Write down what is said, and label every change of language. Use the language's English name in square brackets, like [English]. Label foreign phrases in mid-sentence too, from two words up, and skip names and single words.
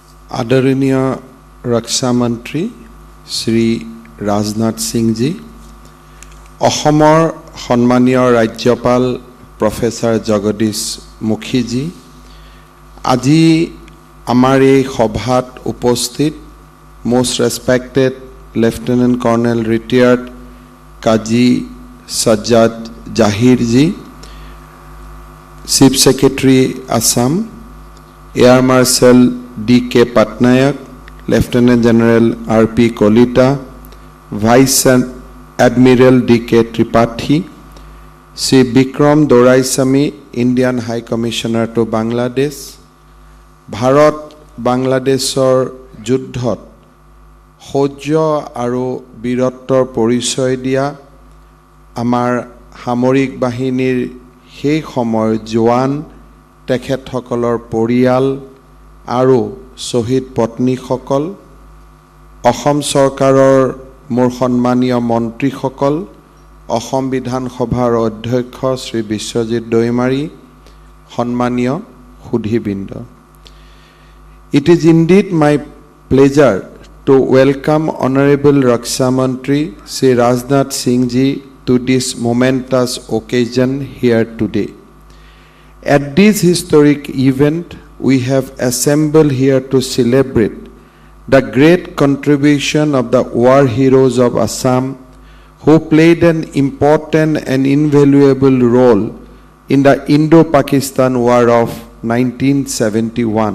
[Hindi] आदरणीय रक्षा मंत्री श्री राजनाथ सिंह जी, [Assamese] অসমৰ [Hindi] সম্মানীয় राज्यपाल प्रोफेसर जगदीश मुखी जी, [Assamese] আজি আমাৰ এই সভাত উপস্থিত [English] most respected Lieutenant Colonel retired Kaji Sajjad Jahir ji, Chief Secretary Assam, Air Marshal D.K. Patnaik, Lieutenant General R.P. Kolita, Vice Admiral D.K. Tripathi, Sri Bikram Doraisamy, Indian High Commissioner to Bangladesh, Bharat [Assamese] Bangladeshor যুদ্ধত শৌৰ্য আৰু বীৰত্বৰ পৰিচয় দিয়া আমাৰ সামৰিক বাহিনীৰ সেই সময়ৰ জোৱান তেখেতসকলৰ পৰিয়াল আৰু শহীদ পত্নীসকল, অসম চৰকাৰৰ মোৰ সন্মানীয় মন্ত্ৰীসকল, অসম বিধানসভাৰ অধ্যক্ষ শ্ৰী বিশ্বজিৎ দৈমাৰী, সন্মানীয় সুধীবৃন্দ। [English] It is indeed my pleasure to welcome Honorable Raksha Mantri Sri Rajnath Singh ji to this momentous occasion here today. At this historic event, we have assembled here to celebrate the great contribution of the war heroes of Assam who played an important and invaluable role in the Indo-Pakistan War of 1971.